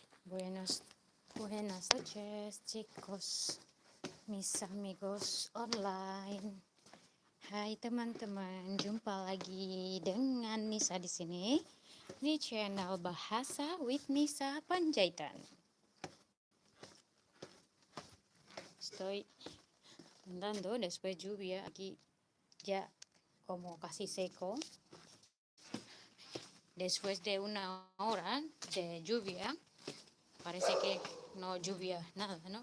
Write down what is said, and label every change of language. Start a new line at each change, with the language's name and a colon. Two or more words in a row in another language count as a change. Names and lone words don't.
Spanish: Buenas noches, chicos, mis amigos online.
Indonesian: Hai teman-teman, jumpa lagi dengan Nisa di sini di channel Bahasa with Nisa Panjaitan.
Spanish: Estoy andando después lluvia aquí ya como casi seco. Después de una hora de lluvia, parece que no lluvia nada, ¿no?